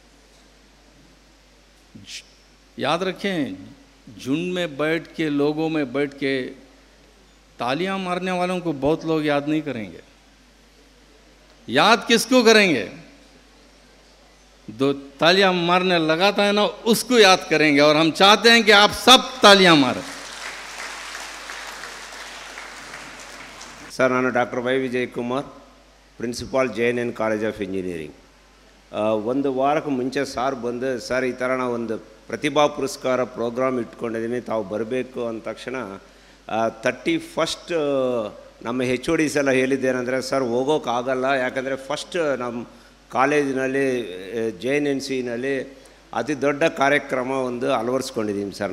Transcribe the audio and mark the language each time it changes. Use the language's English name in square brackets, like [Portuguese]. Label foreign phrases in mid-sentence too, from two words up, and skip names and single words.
[Hindi] याद रखें, झुंड में बैठ के, लोगों में बैठ के तालियां मारने वालों को बहुत लोग याद नहीं करेंगे। याद किसको करेंगे? दो तालियां मारने लगाता है ना, उसको याद करेंगे। और हम चाहते हैं कि आप सब तालियां मारें। सर, [Kannada] ನಾನು ಡಾಕ್ಟರ್ ವೈ ವಿಜಯ್ ಕುಮಾರ್, ಪ್ರಿನ್ಸಿಪಾಲ್ JNN ಕಾಲೇಜ್ ಆಫ್ ಇಂಜಿನಿಯರಿಂಗ್. ಒಂದು ವಾರಕ್ಕೆ ಮುಂಚೆ ಸಾರ್ ಬಂದು, ಸರ್ ಈ ಥರ ನಾವು ಒಂದು ಪ್ರತಿಭಾ ಪುರಸ್ಕಾರ ಪ್ರೋಗ್ರಾಮ್ ಇಟ್ಕೊಂಡಿದ್ದೀನಿ, ತಾವು ಬರಬೇಕು ಅಂದ ತಕ್ಷಣ 31st ನಮ್ಮ HODs ಎಲ್ಲ ಹೇಳಿದ್ದೇನೆಂದರೆ, ಸರ್ ಹೋಗೋಕ್ಕಾಗಲ್ಲ, ಯಾಕಂದರೆ ಫಸ್ಟ್ ನಮ್ಮ ಕಾಲೇಜಿನಲ್ಲಿ JNNCನಲ್ಲಿ ಅತಿ ದೊಡ್ಡ ಕಾರ್ಯಕ್ರಮ ಒಂದು ಅಳವಡಿಸ್ಕೊಂಡಿದ್ದೀನಿ ಸರ್.